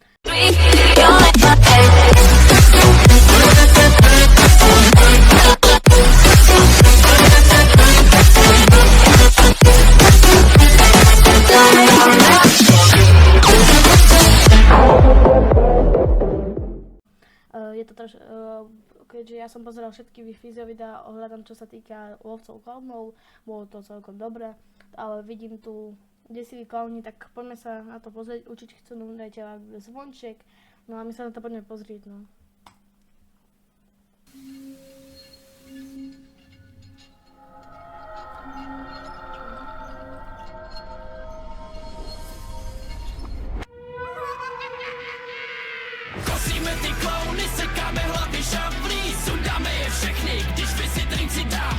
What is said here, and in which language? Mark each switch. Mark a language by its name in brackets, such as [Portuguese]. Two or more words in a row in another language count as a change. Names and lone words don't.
[Slovak] Je to trošku, keďže ja som pozeral všetky Fizio videá ohľadom čo sa týka lovcov klaunov, bolo to celkom dobré, ale vidím tu desivý klauni, tak poďme sa na to pozrieť, určite chcú dajte zvonček, no a my sa na to poďme pozrieť, no. [Czech] Kosíme ty klauny, sekáme hlavy šablí, sundáme je všechny, když Fizzy drink si dám.